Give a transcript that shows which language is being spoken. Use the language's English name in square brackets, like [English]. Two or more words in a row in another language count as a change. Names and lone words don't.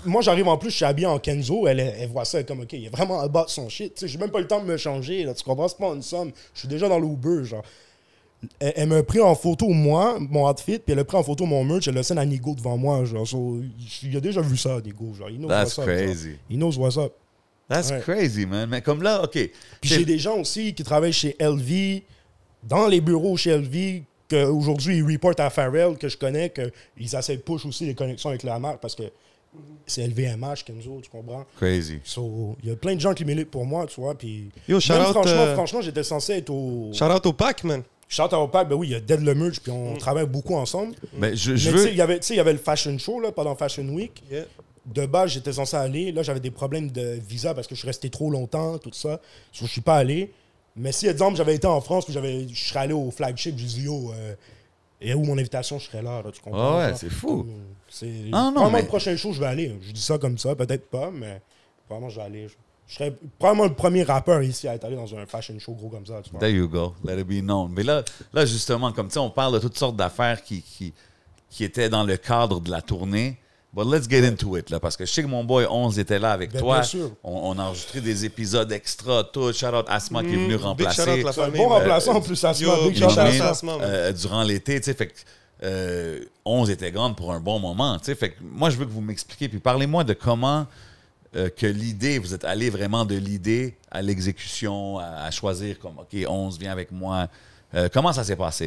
[French] Moi, j'arrive en plus, je suis habillé en Kenzo. Elle voit ça, elle est comme, OK, il est vraiment à bas de son shit. J'ai même pas le temps de me changer. Là, tu comprends? C'est pas une somme. Je suis déjà dans l'Uber, genre. Elle m'a pris en photo, moi, mon outfit, puis elle a pris en photo mon merch. Elle l'a scène à Nigo devant moi, genre. So, il a déjà vu ça, Nigo, genre. [English] Il knows That's what's up, crazy. [French] Genre. Il [English] knows what's up. That's crazy, man. [French] Mais comme là, OK. Puis j'ai des gens aussi qui travaillent chez LV, dans les bureaux chez LV, qu'aujourd'hui, ils reportent à Pharrell, que je connais, qu'ils essaient de push aussi les connexions avec la marque parce que c'est LVMH, Kenzo, tu comprends? Crazy. So, il y a plein de gens qui militent pour moi, tu vois. Puis Yo, même shout-out, franchement, j'étais censé être au... Shout-out au pack, man. Shout-out au pack, ben oui, il y a Dead le Merch, puis on travaille beaucoup ensemble. Mais je Mais veux... il y avait le Fashion Show, là, pendant Fashion Week. Yeah. De base, j'étais censé aller. Là, j'avais des problèmes de visa parce que je suis resté trop longtemps, tout ça. Je suis pas allé. Mais si, exemple, j'avais été en France, puis je serais allé au flagship, je dis yo, et où mon invitation, je serais là, tu comprends? Oh ouais, genre. c'est fou. C'est non, probablement mais- le prochain show, je vais aller. Je dis ça comme ça, peut-être pas, mais probablement je vais aller. Je serais probablement le premier rappeur ici à être allé dans un [English] fashion show [French] gros comme ça, tu vois. [English] There you go. Let it be known. [French] Mais là justement, comme tu sais, on parle de toutes sortes d'affaires qui étaient dans le cadre de la tournée. [English] But let's get into it, [French] là, parce que je sais que mon boy 11 était là avec Ben, toi. bien sûr. On a enregistré des épisodes extra, tout. Shout-out Asma qui est venu Big remplacer. shout-out la C'est un famille. bon man. remplaçant en plus, Asma. [English] Yo, Big big shout shout out out Asma. [French] à Asma, man. durant l'été, tu sais, fait que 11 était grande pour un bon moment, tu sais, fait que moi, je veux que vous m'expliquiez, puis parlez-moi de comment que l'idée, vous êtes allé vraiment de l'idée à l'exécution, à choisir comme, OK, 11, viens avec moi. Comment ça s'est passé?